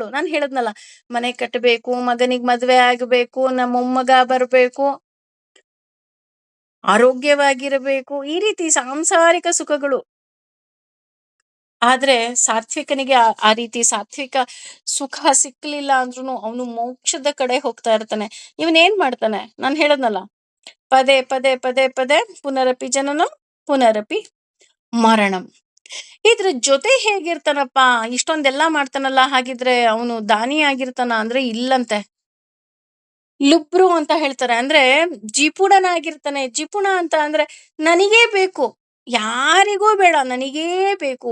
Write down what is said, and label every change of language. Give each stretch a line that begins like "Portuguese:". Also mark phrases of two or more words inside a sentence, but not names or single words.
Kannada: ನಾನ್ ಹೇಳದ್ನಲ್ಲ, ಮನೆ ಕಟ್ಟಬೇಕು, ಮಗನಿಗ್ ಮದ್ವೆ ಆಗ್ಬೇಕು, ನಮ್ಮ ಮೊಮ್ಮಗ ಬರ್ಬೇಕು, ಆರೋಗ್ಯವಾಗಿರಬೇಕು, ಈ ರೀತಿ ಸಾಂಸಾರಿಕ ಸುಖಗಳು. ಆದ್ರೆ ಸಾತ್ವಿಕನಿಗೆ ಆ ರೀತಿ ಸಾತ್ವಿಕ ಸುಖ ಸಿಕ್ಲಿಲ್ಲ ಅಂದ್ರೂನು ಅವನು ಮೋಕ್ಷದ ಕಡೆ ಹೋಗ್ತಾ ಇರ್ತಾನೆ. ಇವನೇನ್ ಮಾಡ್ತಾನೆ? ನಾನ್ ಹೇಳದ್ನಲ್ಲ, ಪದೇ ಪದೇ ಪದೇ ಪದೇ
Sanskrit: ಪುನರಪಿ ಜನನಂ ಪುನರಪಿ ಮರಣಂ.
Kannada: ಇದ್ರ ಜೊತೆ ಹೇಗಿರ್ತಾನಪ್ಪ? ಇಷ್ಟೊಂದೆಲ್ಲ ಮಾಡ್ತಾನಲ್ಲ, ಹಾಗಿದ್ರೆ ಅವನು ದಾನಿ ಆಗಿರ್ತಾನ ಅಂದ್ರೆ ಇಲ್ಲಂತೆ. ಲುಬ್ರು ಅಂತ ಹೇಳ್ತಾರೆ. ಅಂದ್ರೆ ಜಿಪುಣನಾಗಿರ್ತಾನೆ. ಜಿಪುಣ ಅಂತ ಅಂದ್ರೆ ನನಗೇ ಬೇಕು, ಯಾರಿಗೂ ಬೇಡ, ನನಗೇ ಬೇಕು.